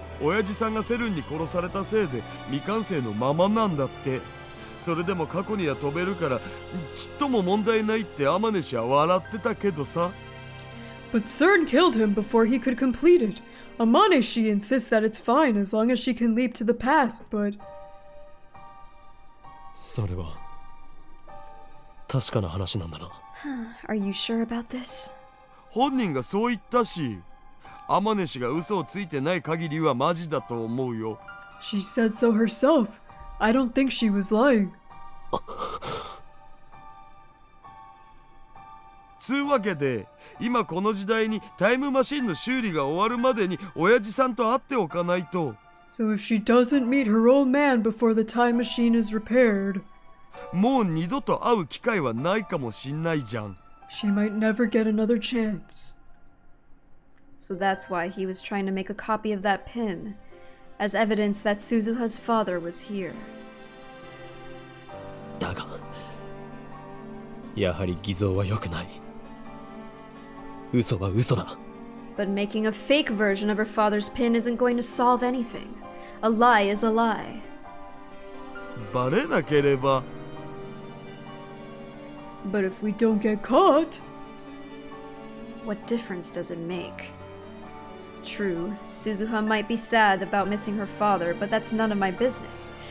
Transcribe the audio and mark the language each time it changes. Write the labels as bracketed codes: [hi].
[ja] 親父さんがセルンに殺されたせいで未完成のままなんだって。それでも過去には飛べるからちっとも問題ないって天音氏は笑ってたけどさ。 [en] But CERN killed him before he could complete it. Amanishi insists that it's fine as long as she can leap to the past, but [ja] それは確かな話なんだな。 [en] Are you sure about this? [ja] 本人がそう言ったし、天音氏が嘘をついてない限りはマジだと思うよ。 [en] she said so herself. I don't think she was lying. [ja] つうわけで今この時代にタイムマシンの修理が終わるまでに親父さんと会っておかないと。 [en] So if she doesn't meet her old man before the time machine is repaired, [ja] もう二度と会う機会はないかもしんないじゃん。 [en] she might never get another chance. So that's why he was trying to make a copy of that pin, as evidence that Suzuha's father was here. [ja] だがやはり偽造は良くない。嘘は嘘だ。 [en] But making a fake version of her father's pin isn't going to solve anything. A lie is a lie. [ja] バレなければ。 [en] But if we don't get caught, What difference does it make? True, Suzuha might be sad about missing her father, but that's none of my business.